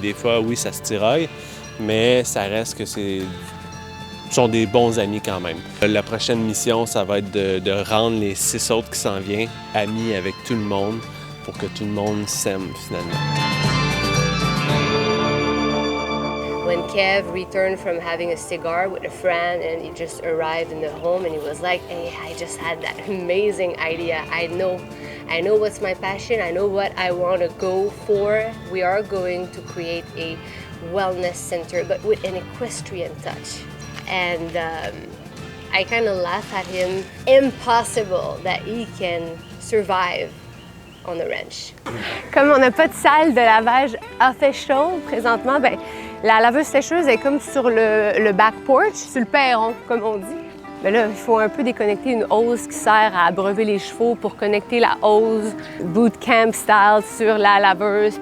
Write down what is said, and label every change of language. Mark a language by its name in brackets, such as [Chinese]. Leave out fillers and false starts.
[French] Des fois, oui, ça se tiraille, mais ça reste que ce sont des bons amis quand même. La prochaine mission, ça va être de rendre les 6 autres qui s'en viennent amis avec tout le monde pour que tout le monde s'aime finalement. [English] When Kev returned from having a cigar with a friend and he just arrived in the home and he was like, hey, I just had that amazing idea. I know what's my passion. I know what I want to go for. We are going to create a wellness center, but with an equestrian touch. And I kind of laugh at him. Impossible that he can survive on the ranch. [French] Comme on n'a pas de salle de lavage official présentement, ben la laveuse sécheuse est comme sur le back porch, sur le perron, comme on dit. Mais là, il faut un peu déconnecter une hose qui sert à abreuver les chevaux pour connecter la hose bootcamp style sur la laveuse.